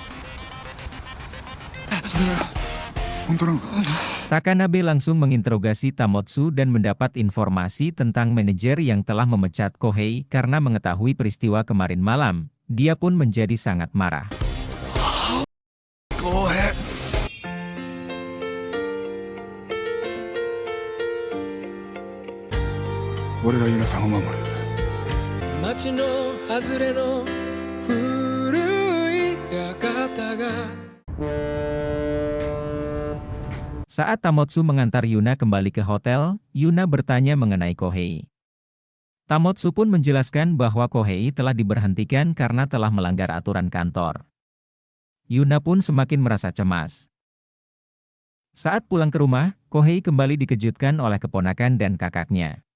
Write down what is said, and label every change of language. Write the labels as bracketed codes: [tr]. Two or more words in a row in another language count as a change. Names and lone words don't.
[id] Takanabe langsung menginterogasi Tamotsu dan mendapat informasi tentang manajer yang telah memecat Kohei karena mengetahui peristiwa kemarin malam. Dia pun menjadi sangat marah. Kohei. [ja] 俺がユナさんを守る。街の外れの古い館が [id] Saat Tamotsu mengantar Yuna kembali ke hotel, Yuna bertanya mengenai Kohei. Tamotsu pun menjelaskan bahwa Kohei telah diberhentikan karena telah melanggar aturan kantor. Yuna pun semakin merasa cemas. Saat pulang ke rumah, Kohei kembali dikejutkan oleh keponakan dan kakaknya.